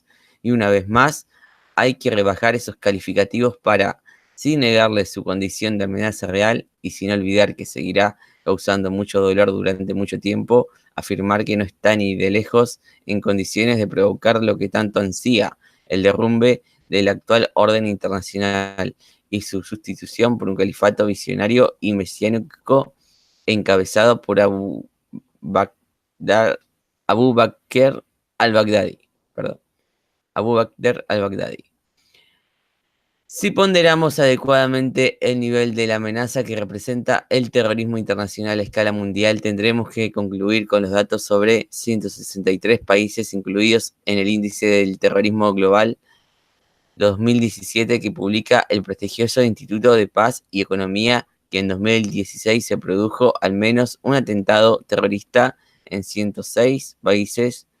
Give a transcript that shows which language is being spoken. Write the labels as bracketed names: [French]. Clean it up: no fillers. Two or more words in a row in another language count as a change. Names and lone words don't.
[Spanish] Y una vez más, hay que rebajar esos calificativos para, sin negarle su condición de amenaza real y sin olvidar que seguirá causando mucho dolor durante mucho tiempo, afirmar que no está ni de lejos en condiciones de provocar lo que tanto ansía, el derrumbe del actual orden internacional y su sustitución por un califato visionario y mesiánico encabezado por Abu Bakr al-Baghdadi. Abu Bakr al-Baghdadi. Si ponderamos adecuadamente el nivel de la amenaza que representa el terrorismo internacional a escala mundial, tendremos que concluir con los datos sobre 163 países incluidos en el índice del terrorismo global 2017 que publica el prestigioso Instituto de Paz y Economía, que en 2016 se produjo al menos un atentado terrorista en 106 países,